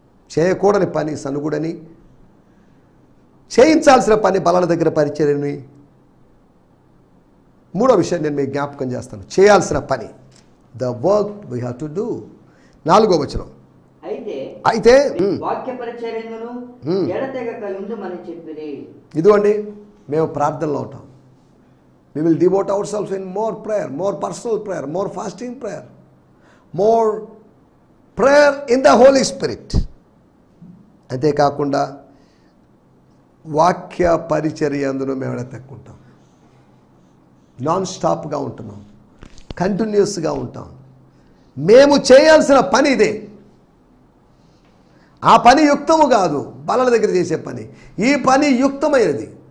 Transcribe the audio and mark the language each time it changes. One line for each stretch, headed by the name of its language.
Telugu: చేయకూడని పని సనుగుడని, చేయించాల్సిన పని బల్లల దగ్గర పరిచర్యని. మూడో విషయం నేను మీకు జ్ఞాపకం చేస్తాను, చేయాల్సిన పని,
English: The work we have to do.
Telugu: 4వ వచనం, అయితే వాక్య పరిచర్యను ఎడతెగక యుందుమని చెప్పిరి. ఇదిగోండి, మేము ప్రార్థనలో ఉంటాం.
English: We will devote ourselves in more prayer, more personal prayer, more fasting prayer, more prayer in the Holy Spirit.
Telugu: అంతేకాకుండా వాక్య పరిచర్య అందులో మేము ఎడతెక్కుంటాం. నాన్ స్టాప్గా ఉంటున్నాం, కంటిన్యూస్గా ఉంటాం. మేము చేయాల్సిన పని ఇదే. ఆ పని యుక్తము కాదు, బలల దగ్గర చేసే పని. ఈ పని యుక్తమైనది.